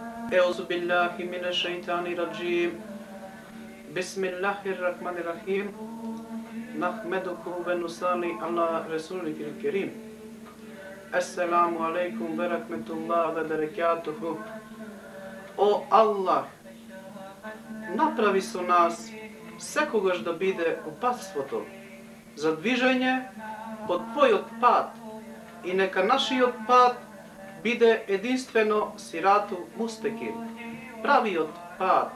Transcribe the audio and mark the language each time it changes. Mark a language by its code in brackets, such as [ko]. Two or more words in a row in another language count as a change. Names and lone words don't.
[ar] أعوذ بالله من الشيطان الرجيم بسم الله الرحمن الرحيم نحمده ونصلي على رسوله الكريم السلام عليكم ورحمة الله وبركاته. [en] O Allah, [mk] направи со нас секогаш да биде опатството за движење по Твојот пат и нека нашиот пат биде единствено [ar] الصراط المستقيم, [mk] правиот пат.